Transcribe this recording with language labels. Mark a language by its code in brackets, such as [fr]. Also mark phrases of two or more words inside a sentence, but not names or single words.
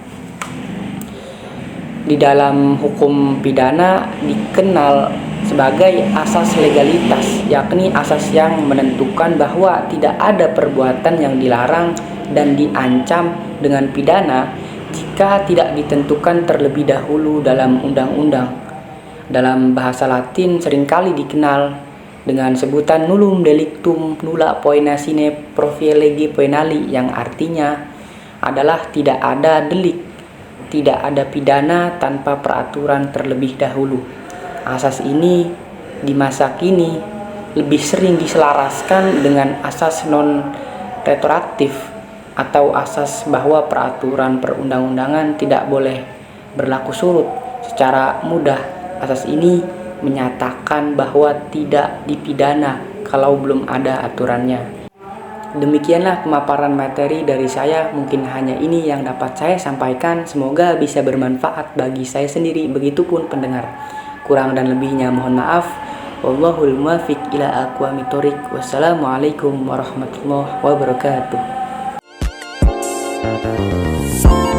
[id] Di dalam hukum pidana dikenal sebagai asas legalitas, yakni asas yang menentukan bahwa tidak ada perbuatan yang dilarang dan diancam dengan pidana jika tidak ditentukan terlebih dahulu dalam undang-undang. Dalam bahasa Latin seringkali dikenal dengan sebutan [la] nullum delictum nulla poena sine profie lege poenali, [id] yang artinya adalah tidak ada delik, tidak ada pidana tanpa peraturan terlebih dahulu. Asas ini di masa kini lebih sering diselaraskan dengan asas non-retroaktif atau asas bahwa peraturan perundang-undangan tidak boleh berlaku surut. Secara mudah, asas ini menyatakan bahwa tidak dipidana kalau belum ada aturannya. Demikianlah pemaparan materi dari saya, mungkin hanya ini yang dapat saya sampaikan. Semoga bisa bermanfaat bagi saya sendiri, begitupun pendengar. Kurang dan lebihnya mohon maaf. [ar] والله الموفق إلى أقوم الطريق. والسلام عليكم ورحمة الله وبركاته.